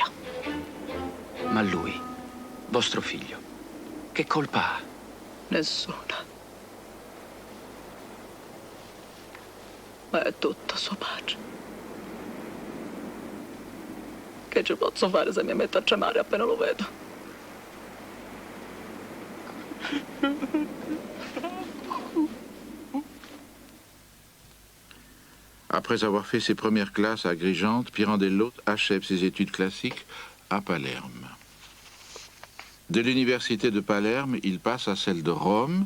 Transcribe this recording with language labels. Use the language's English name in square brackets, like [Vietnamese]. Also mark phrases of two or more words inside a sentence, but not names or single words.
[Italian] Ma lui, vostro figlio, che colpa ha? Nessuna. Ma è tutto suo padre. Che ci posso fare se mi metto a tremare appena lo vedo? [French] Après avoir fait ses premières classes à Agrigente, Pirandello achève ses études classiques à Palerme. De l'université de Palerme, il passe à celle de Rome.